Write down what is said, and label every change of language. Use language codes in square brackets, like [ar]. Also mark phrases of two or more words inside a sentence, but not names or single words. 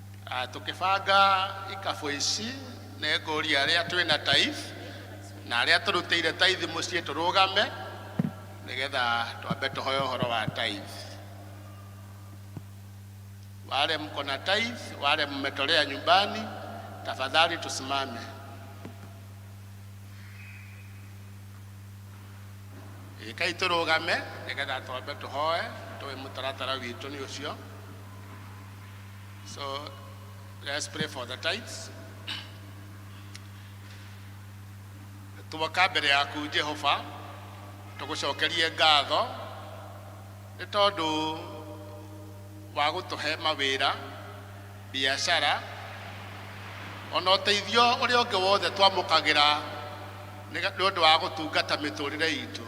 [ki] tukibanga ikabu ici nĩ ngũria arĩa twĩna tithe na arĩa tũrutĩire tithe mũciĩ tũrũgame nĩgetha twambe tũhoe ũhoro wa tithe. [sw] Wale mko na tithe, wale mmetolea nyumbani, tafadhali tusimame. [ki] Ikai tũrũgame nĩgetha twambe tũhoe tũwe mũtaratara witũ nĩ ũcio. [en] So let's pray for the tithes. [ki] Tuwaka mbere yaku Jehova tũgũcokerie ngatho nĩ tondũ wa gũtũhe mawĩra, biashara, ona ũteithio ũrĩa ũngĩ wothe twamũkagĩra nĩ ũndũ wa gũtungata mĩtũrĩre itũ.